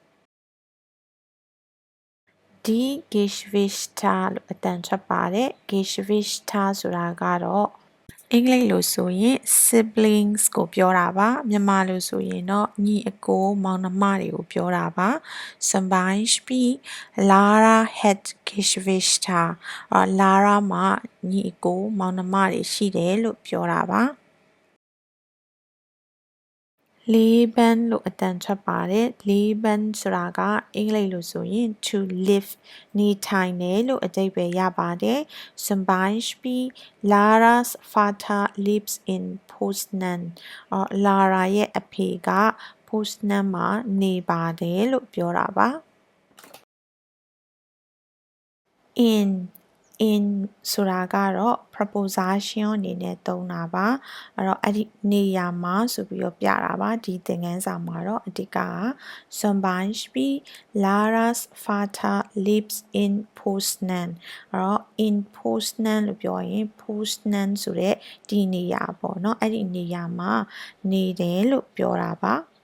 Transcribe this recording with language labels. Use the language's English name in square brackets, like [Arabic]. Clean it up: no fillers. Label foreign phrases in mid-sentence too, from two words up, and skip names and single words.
[German] Die Geschwister [Burmese] လို့အတန်ထွက်ပါတယ် Geschwister ဆိုတာကတော့အင်္ဂလိပ်လိုဆိုရင် siblings ကိုပြောတာပါမြန်မာလိုဆိုရင်တော့ညီအကိုမောင်နှမတွေကိုပြောတာပါ [German] zum Beispiel Lara hat Geschwister [Burmese] Lara မှာညီအကိုမောင်နှမတွေရှိတယ်လို့ပြောတာပါ Leben လို့အတန်ထွက်ပါတယ် Leben ဆိုတာကအင်္ဂလိပ်လိုဆိုရင် [English] to live [Burmese] နေထိုင်တယ်လို့အဓိပ္ပာယ်ရပါတယ် [German] zum Beispiel Laras Vater [English] lives in Poznan [Burmese] Lara ရဲ့အဖေက Poznan မှာနေပါတယ်လို့ပြောတာပါ in ဆိုတာကတော့ preposition အနေနဲ့သုံးတာပါအဲ့တော့အဲ့ဒီနေရာမှာဆိုပြီးတော့ပြတာပါဒီသင်ခန်းစာမှာတော့အဓိက [German] zum Beispiel Laras Vater [English] lives in Poznan [Burmese] အဲ့တော့ in Poznan လို့ပြောရင် Poznan ဆိုတဲ့ဒီနေရာပေါ့เนาะအဲ့ဒီနေရာမှာနေတယ်လို့ပြောတာပါ